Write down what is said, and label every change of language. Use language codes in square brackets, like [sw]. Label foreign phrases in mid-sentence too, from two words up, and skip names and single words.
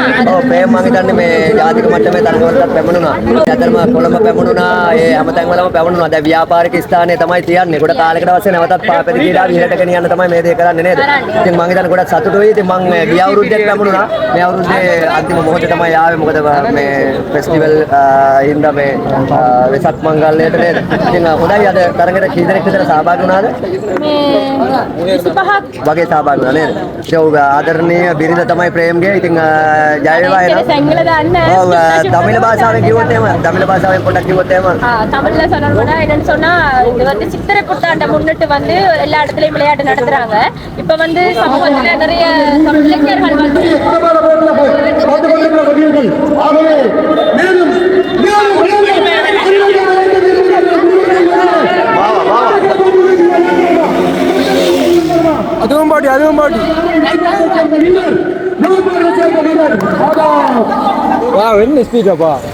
[si] ඔව් ප්‍රේම් මම හිතන්නේ මේ ජාතික මට්ටමේ තරගවලට පැමුණුණා ඇත්තටම කොළඹ පැමුණුණා ඒ හැමතැන්වලම පැමුණුණා දැන් ව්‍යාපාරික ස්ථානයේ තමයි තියන්නේ ගොඩ කාලයකට පස්සේ නැවතත් පාපෙරිදීලා විහෙරට ගෙනියන්න තමයි මේ දේ කරන්නේ නේද ඉතින් මම හිතන්නේ ගොඩක් සතුටුයි ඉතින් මම ගිය අවුරුද්දේ පැමුණුණා මේ අවුරුද්දේ අන්තිම මොහොතේ තමයි ආවේ මොකද මේ ෆෙස්ටිවල් හින්දා මේ වෙසක් මංගල්‍යයට නේද? ඉතින් හොඳයි අද තරඟයට කී දෙනෙක් විතර සහභාගී වුණාද? මේ 25ක් වගේ සහභාගී වුණා නේද? ඉතින් ඔව් ආදරණීය බිරිඳ තමයි ප්‍රේම්ගේ. ඉතින් ජය වේවා එනවා. සංගල දාන්න ඔව් තමිళ භාෂාවෙන් කිව්වොත් එහෙම තමිళ භාෂාවෙන් පොඩ්ඩක් කිව්වොත් එහෙම [ta] தமிழ்ல சொல்லணும்னா என்னன்னு சொன்னா இது வந்து சித்திரை புத்தாண்டை முன்னிட்டு வந்து எல்லா இடத்துலயும் விளையாட்டு நடத்துறாங்க இப்ப வந்து சமூகத்துல நிறைய இளைஞர்கள் வந்து அதுவும் பாட்டி வா என்ன ஸ்பீடாப்பா